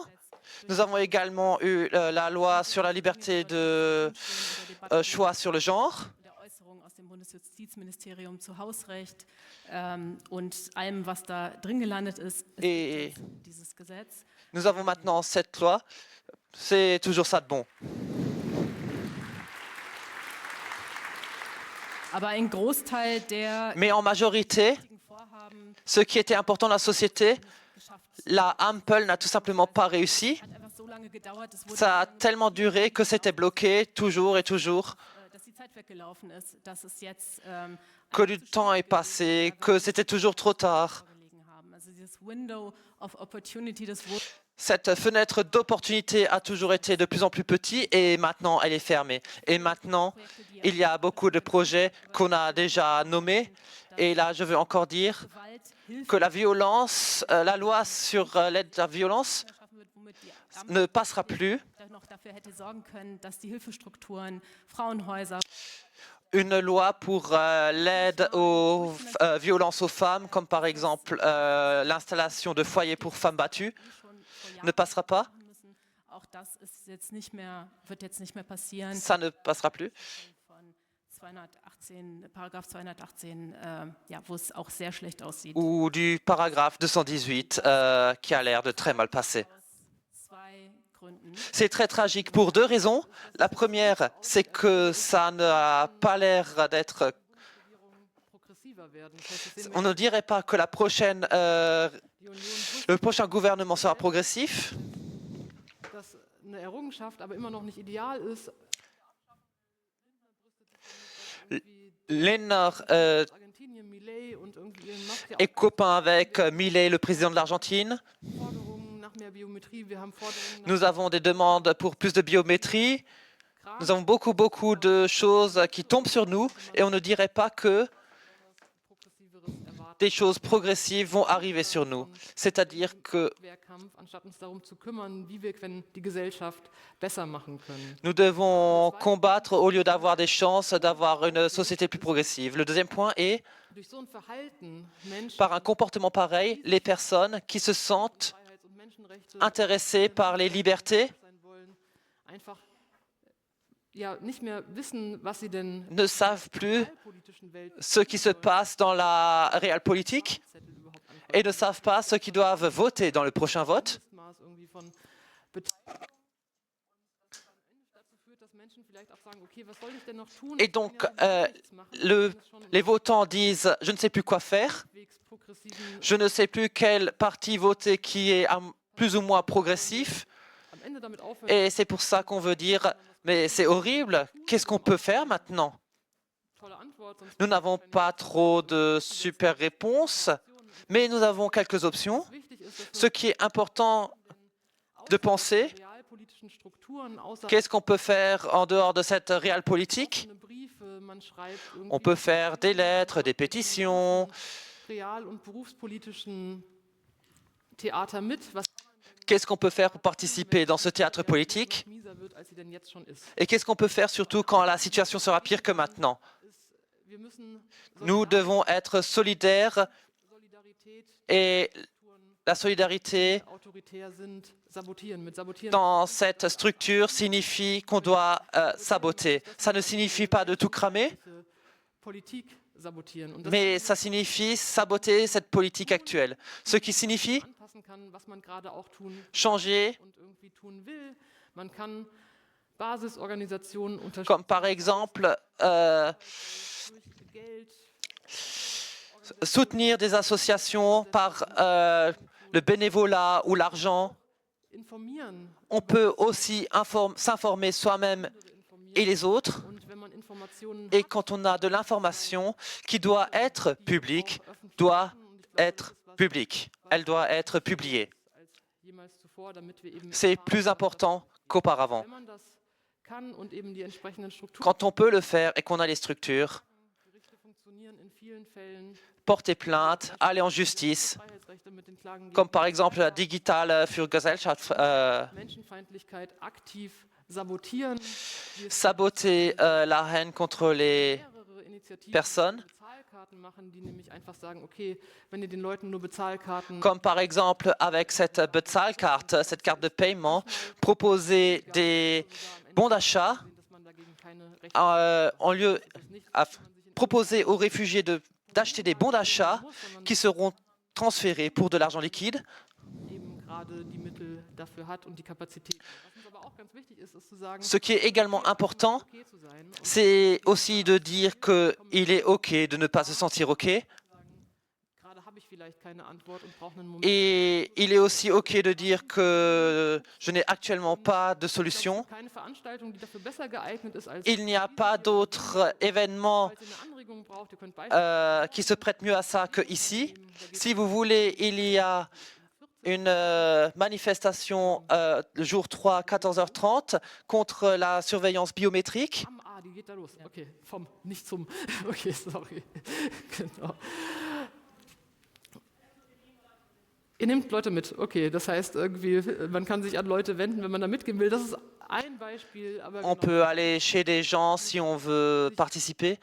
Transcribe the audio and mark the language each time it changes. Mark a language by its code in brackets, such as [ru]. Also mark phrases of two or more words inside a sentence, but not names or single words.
[fr] Nous avons également eu la loi sur la liberté de choix sur le genre. Et nous avons maintenant cette loi. C'est toujours ça de bon. [de] Aber ein Großteil der [fr] Mais en majorité, [de] wichtigen Vorhaben [fr] ce qui était important dans la société, [de] geschafft. [fr] la Ampel n'a tout simplement pas réussi. [de] Hat einfach so lange gedauert, es wurde [fr] Ça a tellement duré que c'était bloqué toujours et toujours, [de] dass die Zeit weggelaufen ist, dass es jetzt [fr] que du temps est passé, que c'était toujours trop tard. [de] vorgelegen haben. Also dieses [en] Window of Opportunity, [de] das wurde [fr] Cette fenêtre d'opportunité a toujours été de plus en plus petite et maintenant elle est fermée. Et maintenant, il y a beaucoup de projets qu'on a déjà nommés. Et là, je veux encore dire [de] Gewalt, Hilfe [fr] que la violence, la loi sur l'aide à la violence [de] geschaffen wird, womit die [fr] ne passera plus. [de] noch dafür hätte sorgen können, dass die Hilfestrukturen, Frauenhäuser, [fr] Une loi pour l'aide aux violences aux femmes, comme par exemple l'installation de foyers pour femmes battues, [de] schon vor Jahren [fr] ne passera pas. [de] machen müssen. Auch das ist jetzt nicht mehr, wird jetzt nicht mehr passieren. [fr] Ça ne passera plus. [de] Von 218, Paragraph 218, ja, wo es auch sehr schlecht aussieht. [fr] Ou du paragraphe 218 qui a l'air de très mal passer. [de] Aus zwei Gründen. [fr] C'est très tragique pour deux raisons. La première, c'est que ça n'a pas l'air d'être... [de] progressiver werden. Das heißt, das sehen [fr] On ne dirait pas que la prochaine, [de] die Union [fr] le prochain gouvernement sera progressif. [de] dass eine Errungenschaft, aber immer noch nicht ideal ist. Lénard Argentinien, Milei und irgendwie macht ja [fr] est copain avec Milei, le président de l'Argentine. [de] auch Forderungen nach mehr Biometrie. Wir haben Forderungen nach [fr] Nous avons des demandes pour plus de biométrie. Nous avons beaucoup de choses qui tombent sur nous et on ne dirait pas que [de] progressiveres Erwarten. [fr] des choses progressives vont arriver sur nous. C'est-à-dire que [de] Wehrkampf, anstatt uns darum zu kümmern, wie wir die Gesellschaft besser machen können. [fr] nous devons combattre au lieu d'avoir des chances d'avoir une société plus progressive. Le deuxième point est, [de] Durch so ein Verhalten Menschen [fr] par un comportement pareil, les personnes qui se sentent [de] Freiheits- und Menschenrechte [fr] intéressées par les libertés [de] sein wollen, einfach ja nicht mehr wissen, was sie denn [fr] ne savent plus [de] in der politischen Welt [fr] ce qui se passe dans la réelle politique [de] Zettel überhaupt anfangen. [fr] et ne savent pas ce qu'ils doivent voter dans le prochain vote. [de] Maß irgendwie von Beteiligung. Das am Ende dazu führt, dass Menschen vielleicht auch sagen, okay, was soll ich denn noch tun? [fr] Et [de] Ich kann [fr] donc, [de] ja gar nichts machen. [fr] le- [de] Das ist schon [fr] les votants disent « je ne sais plus quoi faire, [de] halbwegs progressiven, [fr] je ne sais plus quel parti voter qui est plus ou moins progressif ». [de] am Ende damit aufhören, [fr] Et c'est pour ça qu'on veut dire « mais c'est horrible, qu'est-ce qu'on peut faire maintenant ?» [de] tolle Antwort, sonst [fr] Nous n'avons pas trop de super réponses, mais nous avons quelques options. [de] wichtig ist, dass [fr] Ce qui est important de penser, [de] realpolitischen Strukturen außer [fr] qu'est-ce qu'on peut faire en dehors de cette réelle politique? [de] Briefe, man schreibt [fr] On [de] irgendwie [fr] peut faire des lettres, des pétitions. [de] real- und berufspolitischen Theater mit, was [fr] Qu'est-ce qu'on peut faire pour participer dans ce théâtre politique? [de] mieser wird, als sie denn jetzt schon ist. [fr] Et qu'est-ce qu'on peut faire surtout quand la situation sera pire que maintenant? [de] Wir müssen [fr] Nous devons être solidaires [de] Solidarität [fr] et la solidarité [de] autoritär sind, sabotieren. Mit sabotieren [fr] dans cette structure signifie qu'on doit saboter. Ça ne signifie pas de tout cramer, [de] Politik sabotieren. Und das [fr] mais ça signifie saboter cette politique actuelle. Ce qui signifie [de] anpassen kann, was man gerade auch tun [fr] changer, [de] und irgendwie tun will. Man kann Basisorganisationen unterstützen [fr] comme par exemple [de] durch Geld, [fr] soutenir des associations par le bénévolat ou l'argent. [de] informieren. [fr] On peut aussi s'informer soi-même et les autres. [de] Und wenn man Informationen [fr] Et quand on a de l'information qui doit être publique, doit être publique. Elle doit être publiée. [de] als jemals zuvor, damit wir eben [fr] C'est plus important qu'auparavant. [de] wenn man das kann und eben die entsprechenden Strukturen [fr] Quand on peut le faire et qu'on a les structures, [de] Gerichte funktionieren in vielen Fällen, [fr] porter plainte, aller en justice, [de] Freiheitsrechte mit den Klagen [fr] comme par exemple la Digitale für Gesellschaft, [de] Menschenfeindlichkeit aktiv sabotieren. Wir [fr] saboter la haine contre les [de] mehrere Initiativen, [fr] personnes, [de] die Bezahlkarten machen, die nämlich einfach sagen, okay, wenn ihr den Leuten nur Bezahlkarten [fr] comme par exemple avec cette Bezahlkarte, cette carte de paiement, proposer des bons d'achat [de] dass man dagegen keine Rechte [fr] en lieu [de] nicht [fr] proposer aux réfugiés d'acheter des bons d'achat [de] muss, sondern [fr] qui seront transférés pour de l'argent liquide. [de] eben gerade die Mittel dafür hat und die Kapazität. Was uns aber auch ganz wichtig ist, ist zu sagen, [fr] Ce qui est également important, [de] okay zu sein und [fr] c'est aussi de dire qu'il est OK de ne pas se sentir OK. [de] gerade habe ich vielleicht keine Antwort und brauche einen Moment. [fr] Et il est aussi OK de dire que je n'ai actuellement pas de solution. [de] Keine Veranstaltung, die dafür besser geeignet ist als [fr] Il n'y a pas d'autres événements [de] falls ihr eine Anregung braucht, ihr könnt Beispiele [fr] qui se prêtent mieux à ça qu'ici. Si vous voulez, il y a une manifestation le jour 3, 14h30 contre la surveillance biométrique. [de] die geht da los. Okay, vom nicht zum. Okay, sorry. Genau. Ihr nehmt Leute mit. Okay, das heißt irgendwie, man kann sich an Leute wenden, wenn man da mitgehen will. Das ist ein Beispiel, aber [fr] On peut aller chez des gens si on veut participer.